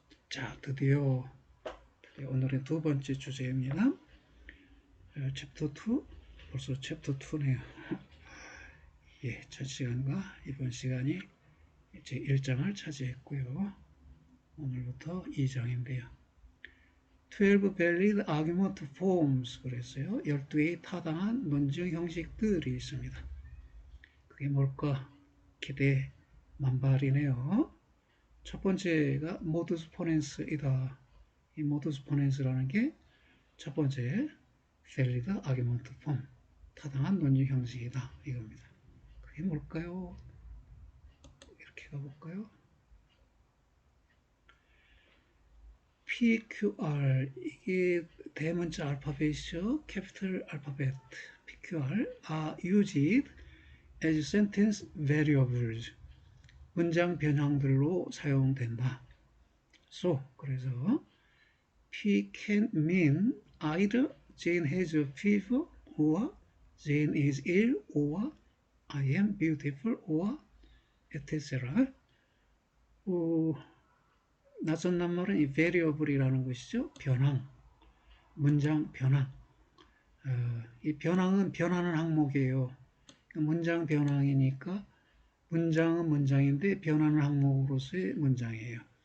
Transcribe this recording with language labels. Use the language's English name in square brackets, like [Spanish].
[Korean] 자, 드디어 오늘의 두 번째 주제입니다. 챕터 2, 벌써 챕터 2네요. 예, 첫 시간과 이번 시간이 이제 1장을 차지했고요. 오늘부터 2장인데요. [English] 12 valid argument forms [Korean] 그랬어요. 12개의 타당한 논증 형식들이 있습니다. 그게 뭘까? 기대 만발이네요. 첫 번째가 모두스 포넨스이다. 이 모두스 포넨스라는 게 첫 번째 valid argument form, 타당한 논증 형식이다, 이겁니다. 그게 뭘까요? 이렇게 가볼까요? PQR, 이게 대문자 알파벳이죠. 캐피털 알파벳 [English] PQR are used as sentence variables, [Korean] 문장 변형들로 사용된다. [English] So, [Korean] 그래서 [English] P can mean either Jane has a fever or Jane is ill or I am beautiful or etc. [Korean] 낯선 낱말은 이 variable이라는 것이죠. 변항, 문장 변항. 이 변항은 변하는 항목이에요. 문장 변항이니까 문장은 문장인데 변하는 항목으로서의 문장이에요.